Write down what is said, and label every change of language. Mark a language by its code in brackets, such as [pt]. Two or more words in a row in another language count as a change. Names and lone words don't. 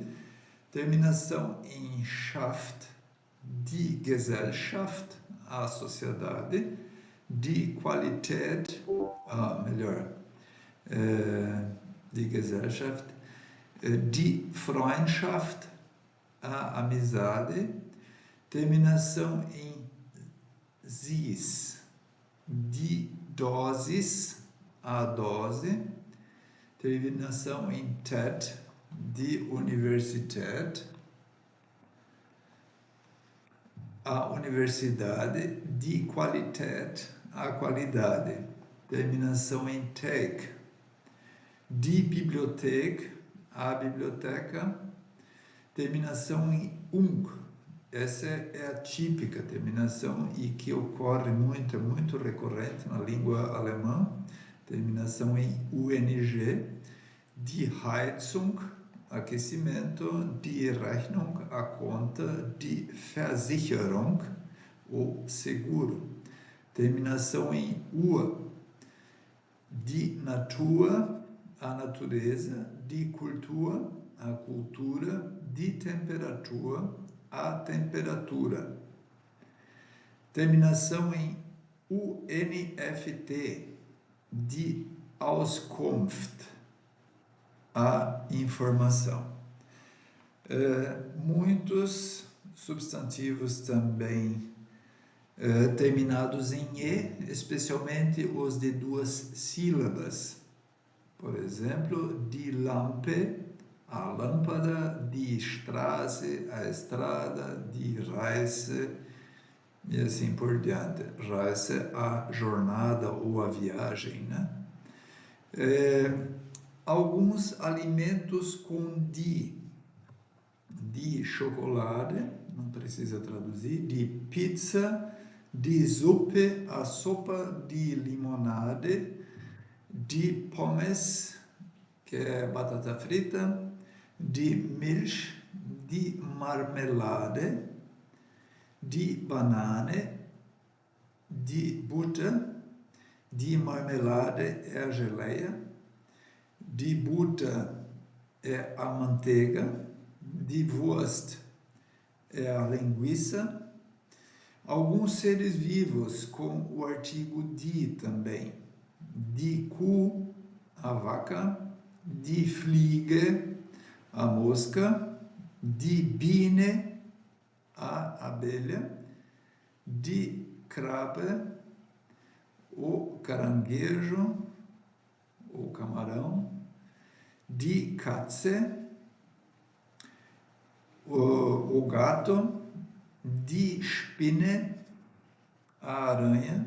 [pt] Terminação em [de] Schaft, die Gesellschaft, [pt] a sociedade. [de] Die Qualität, die Gesellschaft. Die Freundschaft, [pt] a amizade. Terminação em sis, [de] die Dosis, [pt] a dose. Terminação em tet, [de] die Universität, [pt] a universidade. [de] Die Qualität, [pt] a qualidade. Terminação em tech, [de] die Bibliothek, [pt] a biblioteca. Terminação em ung. Essa é a típica terminação e que ocorre muito, é muito recorrente na língua alemã. Terminação em ung. [de] Die Heizung, aquecimento. Die Rechnung, [pt] a conta. [de] Die Versicherung, [pt] o seguro. Terminação em ua. [de] Die Natur, [pt] a natureza. [de] Die Kultur, [pt] a cultura. [de] Die Temperatur, [pt] a temperatura. Terminação em UNFT, [de] die Auskunft, [pt] a informação. Muitos substantivos também terminados em E, especialmente os de duas sílabas. Por exemplo, [de] die Lampe, [pt] a lâmpada. [de] Die Straße, [pt] a estrada. [de] Die Reise, [pt] e assim por diante. Reise, a jornada ou a viagem, né? Alguns alimentos com die. [de] Die chocolate, [pt] não precisa traduzir. [de] Die pizza. Die Suppe, [pt] a sopa. [de] Die limonade. Die Pommes, [pt] que é batata frita. [de] Die Milch, die Marmelade. Die Banane, die Butter. Die Marmelade [pt] é a geleia. [de] Die Butter [pt] é a manteiga. [de] Die Wurst [pt] é a linguiça. Alguns seres vivos com o artigo die também. [de] Die Kuh, [pt] a vaca. [de] Die Fliege, [pt] a mosca. [de] Die Biene, [pt] a abelha. [de] Die Krabbe, [pt] o caranguejo, o camarão. [de] Die Katze, [pt] o gato. [de] Die Spinne, [pt] a aranha.